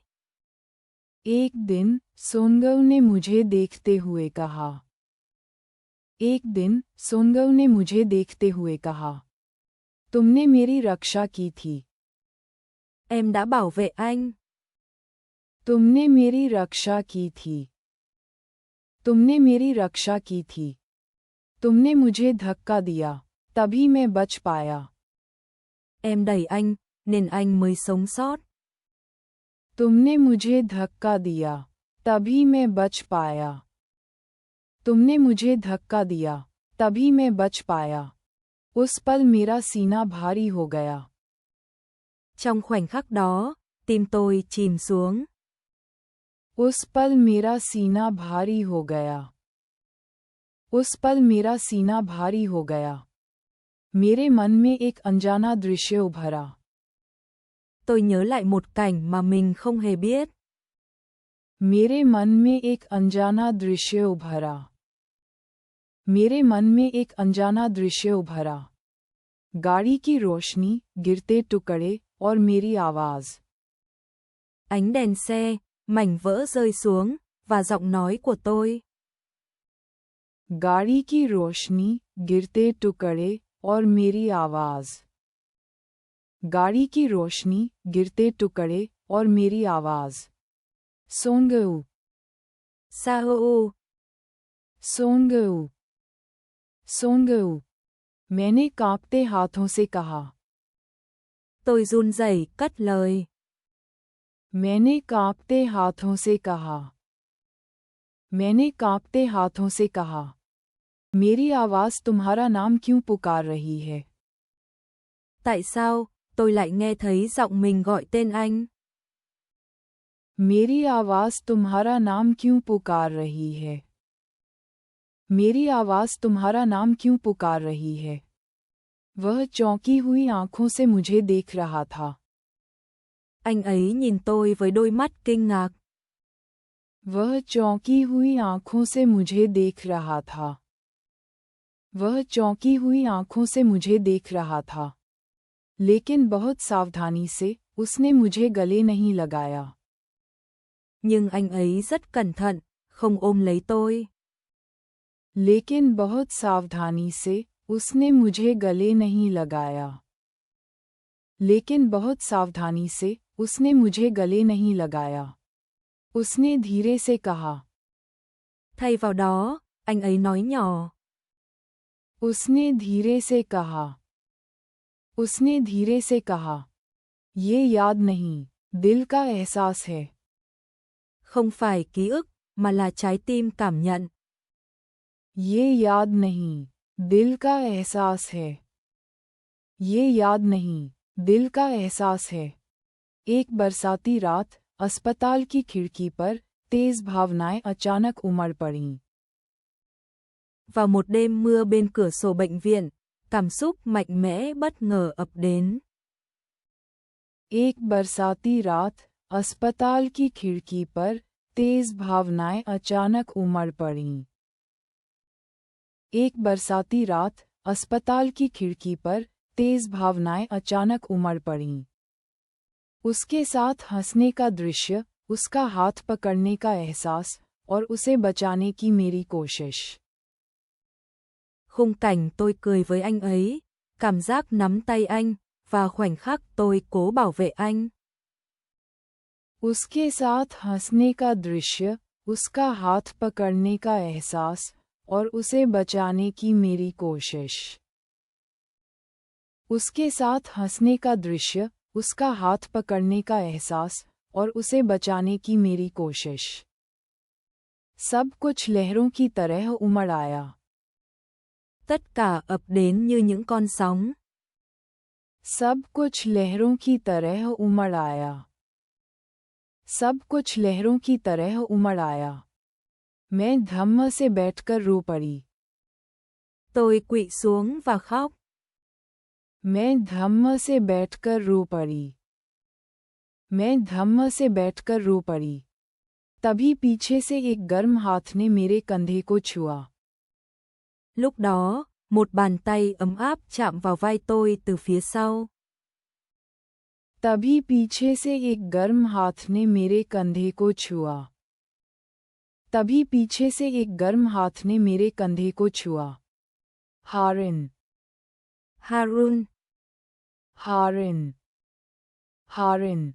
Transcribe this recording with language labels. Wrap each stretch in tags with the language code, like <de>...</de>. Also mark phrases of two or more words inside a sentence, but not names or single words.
<hi>एक दिन, सोनगव ने मुझे देखते हुए कहा। एक दिन, सोनगव ने मुझे देखते हुए कहा। तुमने मेरी रक्षा की थी।</hi> <vi>Em đã bảo vệ anh.</vi> <hi>तुमने मेरी रक्षा की थी। तुमने मेरी रक्षा की थी। तुमने मुझे धक्का दिया, तभी मैं बच पाया।</hi> <vi>Em đẩy anh, nên anh mới sống sót.</vi> <hi>तुमने मुझे धक्का दिया, तभी मैं बच पाया। तुमने मुझे धक्का दिया, तभी मैं बच पाया। उस पल मेरा सीना भारी हो गया।</hi> <vi>Trong khoảnh khắc đó, tim tôi chìm xuống.</vi> <hi>उस पल मेरा सीना भारी हो गया। उस पल मेरा सीना भारी हो गया। मेरे मन में एक अनजाना दृश्य उभरा।</hi> <vi>Tôi nhớ lại một cảnh mà mình không hề biết.</vi> <hi>मेरे मन में एक अनजाना दृश्य उभरा। मेरे मन में एक अनजाना दृश्य उभरा। गाड़ी की रोशनी, गिरते टुकड़े और मेरी आवाज।</hi> <vi>Ánh đèn xe, mảnh vỡ rơi xuống, và giọng nói của tôi.</vi> <hi>गाड़ी की रोशनी, गिरते टुकड़े और मेरी आवाज। गाड़ी की रोशनी, गिरते टुकड़े और मेरी आवाज। सोनगव। Sao-woo. सोनगव। सोनगव। मैंने कांपते हाथों से कहा।</hi> <vi>Tôi run rẩy cất lời.</vi> <hi>मैंने कांपते हाथों से कहा। मैंने कांपते हाथों से कहा। मेरी आवाज तुम्हारा नाम क्यों पुकार रही है?</hi> <vi>Tại sao, tôi lại nghe thấy giọng mình gọi tên anh?</vi> <hi>मेरी आवाज तुम्हारा नाम क्यों पुकार रही है? मेरी आवाज़ तुम्हारा नाम क्यों पुकार रही है? वह चौंकी हुई आंखों से मुझे देख रहा था।</hi> <vi>Anh ấy nhìn tôi với đôi mắt kinh ngạc.</vi> <hi>वह चौंकी हुई आंखों से मुझे देख रहा था। वह चौंकी हुई आंखों से मुझे देख रहा था। लेकिन बहुत सावधानी से, उसने मुझे गले नहीं लगाया।</hi> <vi>Nhưng anh ấy rất cẩn thận, không ôm lấy tôi.</vi> <hi>लेकिन बहुत सावधानी से, उसने मुझे गले नहीं लगाया। लेकिन बहुत सावधानी से, उसने मुझे गले नहीं लगाया। उसने धीरे से कहा।</hi> <vi>Thay vào đó, anh ấy nói nhỏ.</vi> <hi>उसने धीरे से कहा। उसने धीरे से कहा। ये याद नहीं, दिल का एहसास है।</hi> <vi>Không phải ký ức, mà là trái tim cảm nhận.</vi> <hi>ये याद नहीं, दिल का एहसास है। ये याद नहीं, दिल का एहसास है। एक बरसाती रात, अस्पताल की खिड़की पर, तेज भावनाएं अचानक उमड़ पड़ीं।</hi> <vi>Vào một đêm mưa bên cửa sổ bệnh viện, cảm xúc mạnh mẽ bất ngờ ập đến.</vi> <hi>एक बरसाती रात, अस्पताल की खिड़की पर, तेज भावनाएं अचानक उमड़ पड़ीं। एक बरसाती रात, अस्पताल की खिड़की पर, तेज भावनाएं अचानक उमड़ पड़ीं। उसके साथ हंसने का दृश्य, उसका हाथ पकड़ने का एहसास, और उसे बचाने की मेरी कोशिश।</hi> <vi>Khung cảnh tôi cười với anh ấy, cảm giác nắm tay anh, và khoảnh khắc tôi cố bảo vệ anh.</vi> <hi>उसके साथ हंसने का दृश्य, उसका हाथ पकड़ने का एहसास, और उसे बचाने की मेरी कोशिश। उसके साथ हंसने का दृश्य, उसका हाथ पकड़ने का एहसास, और उसे बचाने की मेरी कोशिश। सब कुछ लहरों की तरह उमड़ आया।</hi> <vi>Tất cả ập đến như những con sóng.</vi> <hi>सब कुछ लहरों की तरह उमड़ आया। सब कुछ लहरों की तरह उमड़ आया। मैं धम्म से बैठकर रो पड़ी।</hi> <vi>Tôi quỵ xuống và khóc.</vi> <hi>मैं धम्म से बैठकर रो पड़ी। मैं धम्म से बैठकर रो पड़ी। तभी पीछे से एक गर्म हाथ ने मेरे कंधे को छुआ।</hi> <vi>Lúc đó, một bàn tay ấm áp chạm vào vai tôi từ phía sau.</vi> <hi>तभी पीछे से एक गर्म हाथ ने मेरे कंधे को छुआ। तभी पीछे से एक गर्म हाथ ने मेरे कंधे को छुआ। हारिन, Harun, हारिन, हारिन।</hi>